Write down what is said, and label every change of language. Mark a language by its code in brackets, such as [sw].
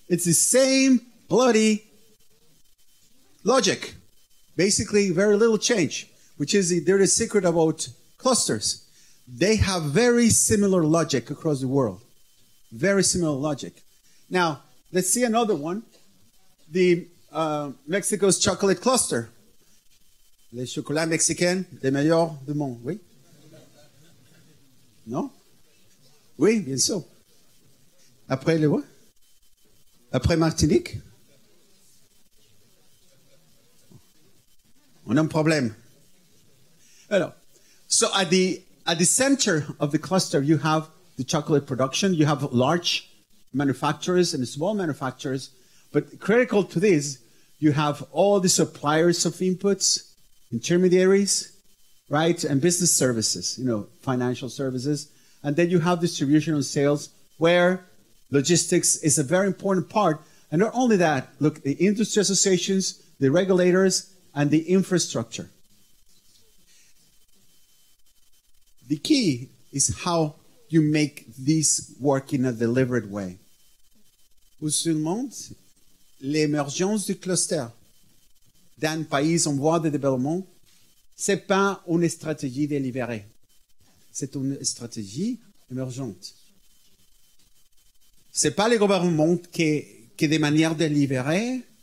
[en] It's the same bloody logic. Basically, very little change, which is the dirty secret about clusters. They have very similar logic across the world. Very similar logic. Now, let's see another one. The Mexico's chocolate cluster. [fr] Les chocolats mexicains, les meilleurs du monde. Oui? Non? Oui, bien sûr. Après le quoi? Après Martinique? On a un problème. [en] Alors, so at the center of the cluster, you have the chocolate production. You have large manufacturers and small manufacturers. But critical to this, you have all the suppliers of inputs, intermediaries, right? And business services, financial services. And then you have distribution and sales, where logistics is a very important part. And not only that, look, the industry associations, the regulators, and the infrastructure. The key is how you make this work in a deliberate way. [fr] Vous vous demandez l'émergence du cluster d'un pays en voie de développement, c'est pas une stratégie délibérée. C'est une stratégie émergente. C'est pas les gouvernements qui de manière délibérée,